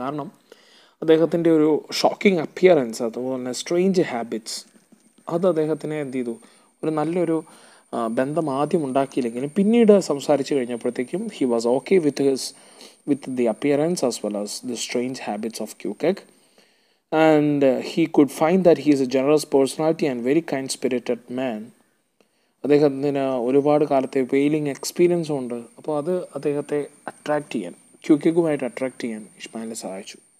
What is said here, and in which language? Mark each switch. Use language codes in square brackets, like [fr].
[ml] കാരണം അദ്ദേഹത്തിൻ്റെ ഒരു ഷോക്കിംഗ് അപ്പിയറൻസ്, അതുപോലെ തന്നെ സ്ട്രേഞ്ച് ഹാബിറ്റ്സ്, അത് അദ്ദേഹത്തിനെ എന്ത് ചെയ്തു, ഒരു നല്ലൊരു ബന്ധം ആദ്യം ഉണ്ടാക്കിയില്ലെങ്കിലും പിന്നീട് സംസാരിച്ച് കഴിഞ്ഞപ്പോഴത്തേക്കും [en] He was okay with the appearance as well as the strange habits of Queequeg. And he could find that he is a generous personality and very kind-spirited man. [ml] അദ്ദേഹത്തിന് ഒരുപാട് കാലത്തെ വെയിലിംഗ് എക്സ്പീരിയൻസും ഉണ്ട്. അപ്പോൾ അത് അദ്ദേഹത്തെ ക്വിക്കകുമായിട്ട് അട്രാക്റ്റ് ചെയ്യാൻ ഇഷ്മായിലിനെ സഹായിച്ചു.